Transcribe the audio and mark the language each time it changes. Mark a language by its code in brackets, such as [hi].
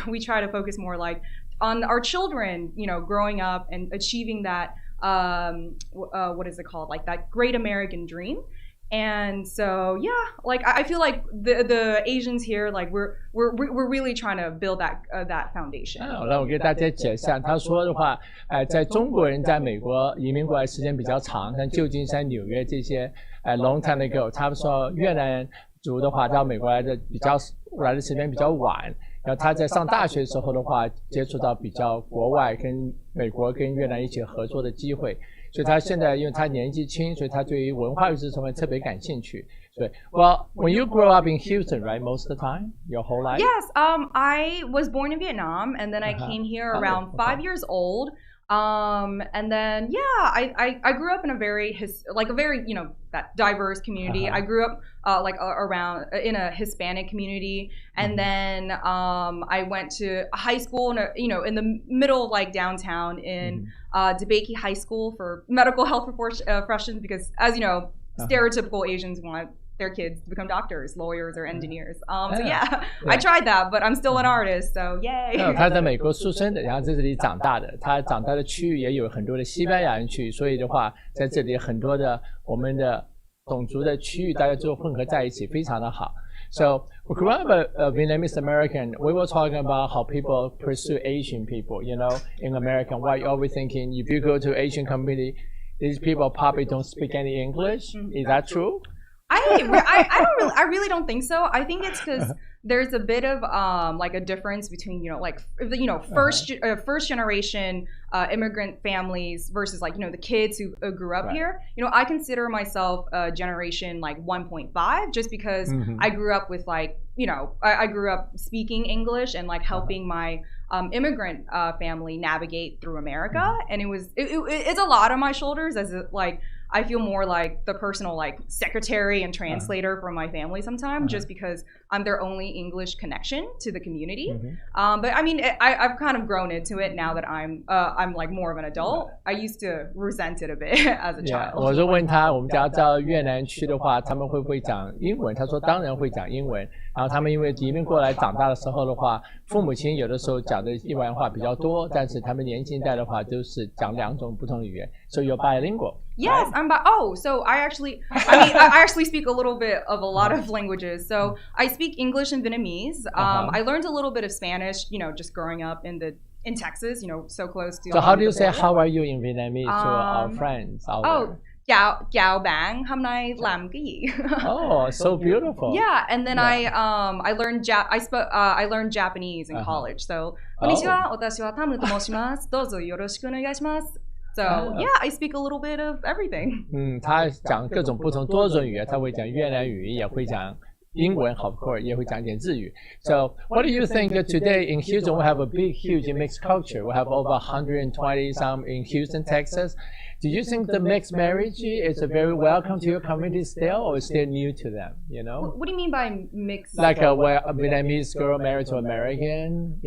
[en] We try to focus more like on our children, growing up and achieving that what is it called, like that great American dream. And so like I feel like the Asians here, like we're really trying to build that foundation. [zh] 让我给大家解释，他说的话，在中国人在美国移民过来时间比较长，像旧金山、纽约这些， [en] long time ago， [zh] 他们说越南族的话到美国来的时间比较晚。然后他在上大学的时候的话，接触到比较国外跟美国跟越南一起合作的机会，所以他现在因为他年纪轻，所以他对于文化艺术成分特别感兴趣。所以 [en] Well, when you grew up in Houston, right, most of the time, your whole life? Yes, I was born in Vietnam, and then I came here around 5 years old. And then I grew up in a very that diverse community. I grew up around in a Hispanic community, and then I went to high school in the middle of like downtown in DeBakey High School for medical health professions, because as you know, stereotypical Asians want their kids to become doctors, lawyers, or engineers. I tried that, but I'm still an artist, so yay. [zh] 他在美国出生的，然后在这里长大的。他长大的区域也有很多的西班牙人区，所以的话，在这里很多的我们的种族的区域大家就混合在一起，非常的好。 [en] So, we grew up Vietnamese American. We were talking about how people pursue Asian people, in America. Why you always thinking if you go to Asian community, these people probably don't speak any English. Is that true? I really don't think so. I think it's because there's a bit of like a difference between first generation immigrant families versus like the kids who grew up here. I consider myself generation like 1.5 just because I grew up with like I grew up speaking English and like helping my immigrant family navigate through America, and it's a lot on my shoulders as like I feel more like the personal like secretary and translator for my family sometimes, just because I'm their only English connection to the community. But I mean, I've kind of grown into it now that I'm like more of an adult. I used to resent it a bit as a child. [zh] 我就问他，我们家到越南去的话，他们会不会讲英文？他说当然会讲英文。然后他们因为移民过来长大的时候的话，父母亲有的时候讲的一般话比较多，但是他们年轻一代的话都是讲2种不同的语言。 [en] So you're bilingual. Yes, right? So I actually speak a little bit of a lot of languages. So I speak English and Vietnamese. I learned a little bit of Spanish, just growing up in the in Texas, so close to. So how do you say how are you in Vietnamese to our friends out there? [vi] Chào bạn, hôm nay làm cái gì? [en] Oh, so beautiful. Yeah, and then I learned I learned Japanese in college. [ja] So, こんにちは、私はタムと申します。どうぞよろしくお願いします。 [en] So yeah, I speak a little bit of everything. [zh] 他讲各种不同多种语言，他会讲越南语，也会讲英文 [en] of course [zh] 也会讲点日语。 [en] So what do you think today in Houston we have a huge mixed culture. We have over 120 some in Houston, Texas. Do you think the mixed marriage is very welcome to your community still, or still new to them? What do you mean by mixed? Like where a Vietnamese girl married to American,